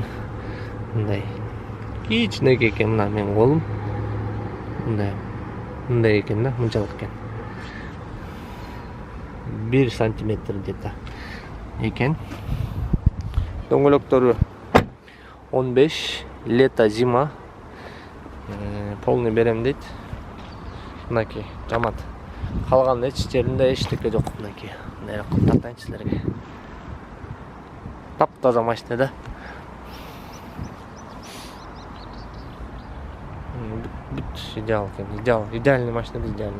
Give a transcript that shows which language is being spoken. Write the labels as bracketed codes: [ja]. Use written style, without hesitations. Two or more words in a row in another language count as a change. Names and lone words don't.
[ky] Мындай кичинекей экен, мына менин колум. Мындай экен да, мынчалык экен. 1 сантиметр где-то экен. Дөңгөлөктөрү 15, [ru] лето, зима. Полный берем [ky] дейт. Мынакей, жамат. Калган эч жеринде эчтеке жок мынакей. Мына тартайынчы силерге. Таптаза машина да. Идеал экен, идеальный машина, идеальный.